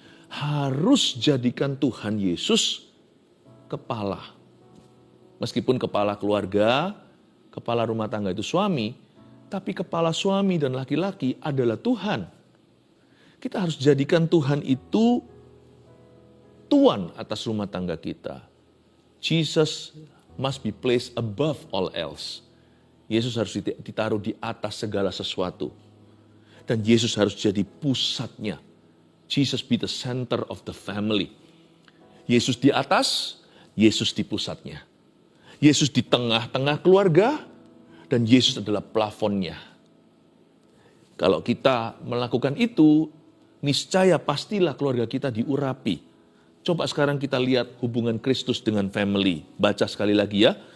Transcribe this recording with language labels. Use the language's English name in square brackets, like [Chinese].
[Indonesian] harus jadikan Tuhan Yesus kepala. Meskipun kepala keluarga, kepala rumah tangga itu suami, tapi kepala suami dan laki-laki adalah Tuhan. Kita harus jadikan Tuhan itu tuan atas rumah tangga kita. [English] Jesus must be placed above all else. [Indonesian] Yesus harus ditaruh di atas segala sesuatu. Dan Yesus harus jadi pusatnya. [English] Jesus be the center of the family. [Indonesian] Yesus di atas, Yesus di pusatnya. Yesus di tengah-tengah keluarga, dan Yesus adalah plafonnya. Kalau kita melakukan itu, niscaya pastilah keluarga kita diurapi. Coba sekarang kita lihat hubungan Kristus dengan family. Baca sekali lagi ya.